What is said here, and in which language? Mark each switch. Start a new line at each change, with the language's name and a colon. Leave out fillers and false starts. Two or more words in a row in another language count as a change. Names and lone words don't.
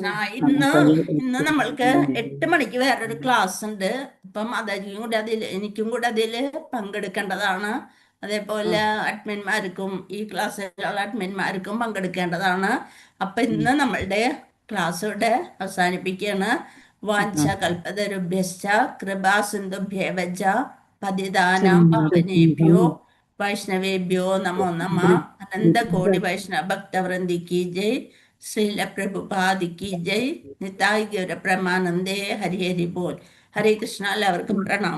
Malayalam: ഇന്ന് നമ്മൾക്ക് 8 മണിക്ക് വേറൊരു ക്ലാസ് ഉണ്ട്. ഇപ്പം മാതാജിയും കൂടെ എനിക്കും കൂടെ അതില് പങ്കെടുക്കേണ്ടതാണ്. അതേപോലെ അഡ്മിന്മാർക്കും ഈ ക്ലാസ്സിലുള്ള അഡ്മിന്മാർക്കും പങ്കെടുക്കേണ്ടതാണ്. അപ്പൊ ഇന്ന് നമ്മളുടെ ക്ലാസ് ഇവിടെ അവസാനിപ്പിക്കുകയാണ്.
Sanskrit: वाञ्छ कल्पतरुभ्यश्च कृपा सिन्धुभ्येव च पतितानां पावनेभ्यो वैष्णवेभ्यो नमो नमः.
Hindi: अनन्तकोटि वैष्णव भक्तवृन्दि की जय. श्रील प्रभुपादि की जय. ശ്രീല പ്രഭുപാദി കി ജയ്.
Bangla: নিতাই গৌর প্রমানন্দে. হরি হরি বোল. হরে কৃষ্ণ.
Malayalam: എല്ലാവർക്കും പ്രണാമം.